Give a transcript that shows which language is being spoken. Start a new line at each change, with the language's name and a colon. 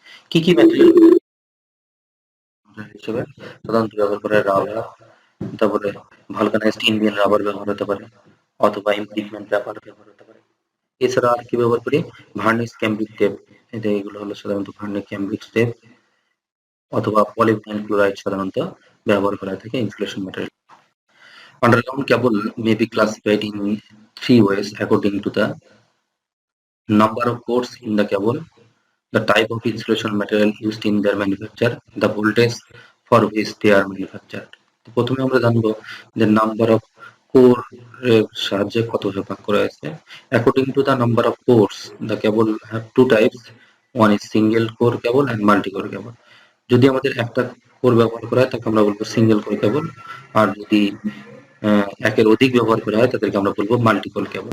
Bangla: কি কি ম্যাটেরিয়াল হিসেবে সাধারণত ব্যবহার করে, রাবার, তারপরে ভালকানাইজড ইন্ডিয়ান রাবার ব্যবহার হতে পারে অথবা ইমপিগমেন্ট পেপার ব্যবহার হতে পারে। এছাড়া আর কি ব্যবহার করি, ভার্নিশ ক্যাম্ব্রিক টেপ, এটা এগুলো হলো সাধারণত ভার্নিশ ক্যাম্ব্রিক টেপ অথবা পলিভিনাইল ক্লোরাইড সাধারণত ব্যবহার করা থাকে insulation material.
English: Underground cable may be classified in three ways according to the number of cores in the cable, the type of insulation material used in their manufacture, the voltage for which they are manufactured.
Bangla: তো প্রথমে আমরা জানবো যে number of core এর সাহায্যে কত ভাগ করা হয়েছে।
English: According to the number of cores the cable have two types, one is single core cable and multi core cable.
Bangla: যদি আমাদের একটা কোর ব্যবহার করা হয় তাকে আমরা বলবো সিঙ্গেল কোর কেবল, আর যদি একের অধিক ব্যবহার করা হয় তাদেরকে আমরা বলবো মাল্টি কোর কেবল।